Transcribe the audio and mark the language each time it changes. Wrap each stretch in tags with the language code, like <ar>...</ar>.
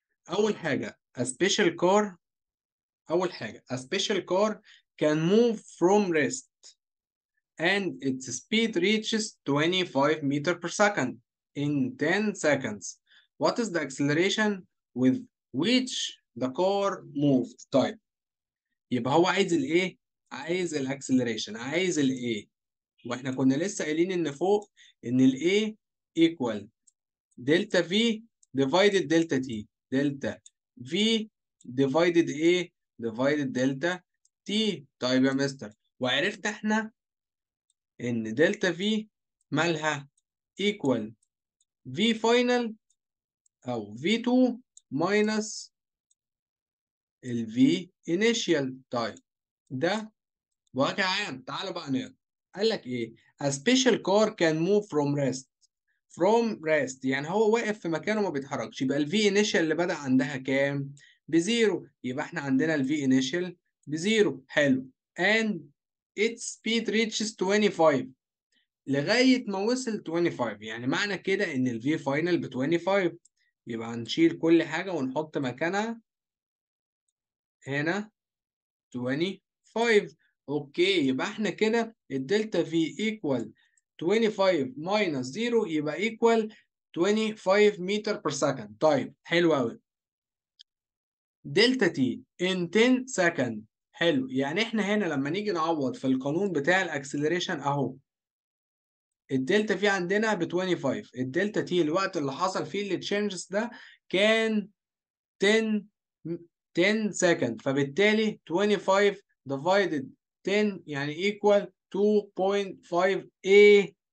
<ar>اول حاجه</ar> <en>a special car. اول حاجه a special car can move from rest and its speed reaches 25 meter per second in 10 seconds. What is the acceleration with which the car moved?</en> <ar>طيب يبقى هو عايز الايه؟ عايز الاكسلريشن، عايز الايه. واحنا كنا لسه قايلين ان فوق ان الايه equal دلتا في divided دلتا تي. دلتا في divided ايه؟ divided دلتا تي. طيب يا مستر، وعرفت احنا ان دلتا في مالها equal في final او في 2 minus ال v initial. طيب ده وجه عام. تعالى بقى نقرا. قال لك ايه؟</ar> <en>a special car can move from rest.</en> <ar>from rest يعني هو واقف في مكانه ما بيتحركش، يبقى ال v initial اللي بدأ عندها كام؟ بزيرو. يبقى احنا عندنا ال v initial بزيرو. حلو.</ar> <en>and its speed reaches 25</en> <ar>لغاية ما وصل 25، يعني معنى كده إن ال V final ب 25. يبقى هنشيل كل حاجة ونحط مكانها هنا 25. أوكي، يبقى إحنا كده الدلتا V equal 25 minus 0 يبقى equal 25 متر per second. طيب حلو أوي.</ar> <en>Delta T in 10 second.</en> <ar>حلو، يعني إحنا هنا لما نيجي نعوض في القانون بتاع الأكسلريشن أهو الدلتا في عندنا ب 25، الدلتا تي الوقت اللي حصل فيه التشينجز ده كان 10 سكند، فبالتالي 25 divided 10 يعني equal 2.5 a</ar>